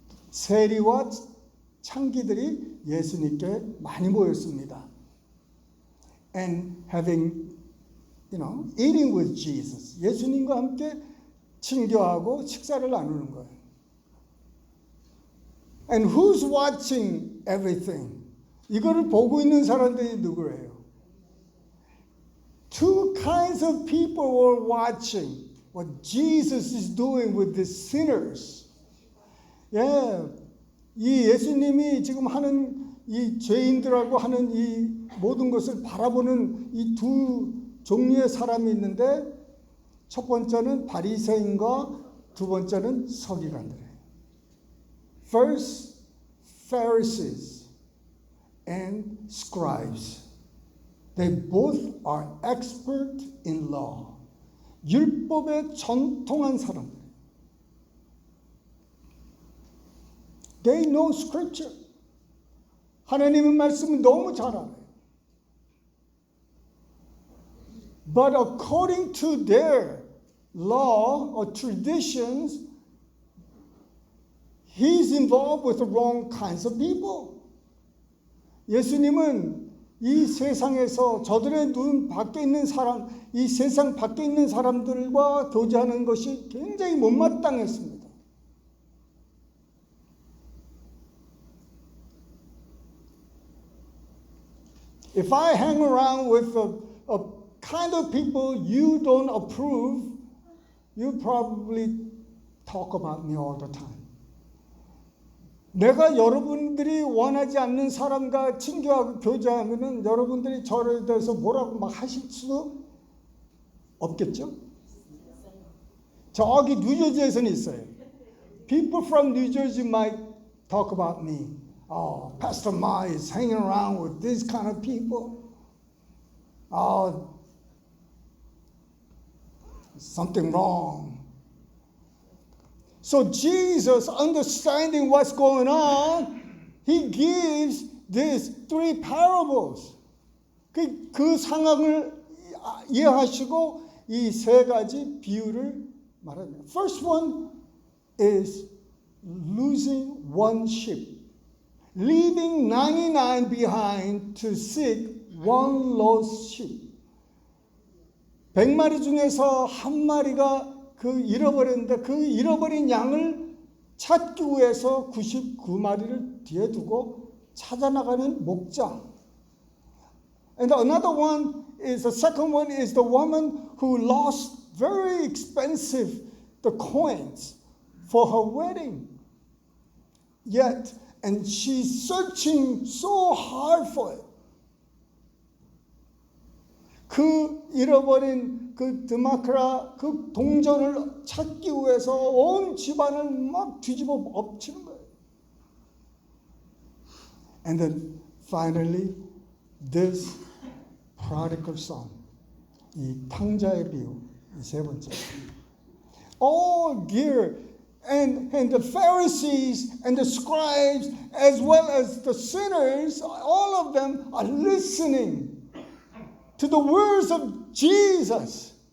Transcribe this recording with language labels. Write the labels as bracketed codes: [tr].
[ko] 세리와 창기들이 예수님께 많이 모였습니다. [en] And having, eating with Jesus. [ko] 예수님과 함께 친교하고 식사를 나누는 거예요. [en] And who's watching everything? [ko] 이거를 보고 있는 사람들이 누구예요? [en] Two kinds of people were watching what Jesus is doing with the sinners. [ko] 예, 이 예수님이 지금 하는 이 죄인들하고 하는 이 모든 것을 바라보는 이 두 종류의 사람이 있는데 첫 번째는 바리새인과 두 번째는 서기관들이에요. [en] First, Pharisees and scribes. They both are expert in law. [ko] 율법에 전통한 사람들. [en] They know scripture. [ko] 하나님의 말씀을 너무 잘 알아요. [en] But according to their law or traditions, he's involved with the wrong kinds of people. [ko] 예수님은 이 세상에서 저들의 눈 밖에 있는 사람, 이 세상 밖에 있는 사람들과 교제하는 것이 굉장히 못마땅했습니다. [en] If I hang around with a kind of people you don't approve, you probably talk about me all the time. [ko] 내가 여러분들이 원하지 않는 사람과 친교하고 교제하면은 여러분들이 저를 대해서 뭐라고 막 하실 수도 없겠죠? 저기 뉴저지에서는 있어요. [en] People from New Jersey might talk about me. Oh, Pastor Ma is hanging around with these kind of people. Oh, something wrong. So Jesus, understanding what's going on, he gives these three parables. [ko] 그 상황을 이해하시고 이 세 가지 비유를 말합니다. [en] First one is losing one sheep. Leaving 99 behind to seek one lost sheep. [ko] 100마리 중에서 한 마리가 잃어버렸는데 그 잃어버린 양을 찾기 위해서 99마리를 뒤에 두고 찾아나가는 목자. [en] And another one is, the second one is the woman who lost very expensive the coins for her wedding. Yet, and she's searching so hard for it. [ko] 그 잃어버린 그 드마크라 그 동전을 찾기 위해서 온 집안을 막 뒤집어 엎치는 거예요. [en] And then finally, this prodigal son, [ko] 이 탕자의 비유, 이 세 번째. [en] All gear and the Pharisees and the scribes as well as the sinners, all of them are listening to the words of Jesus.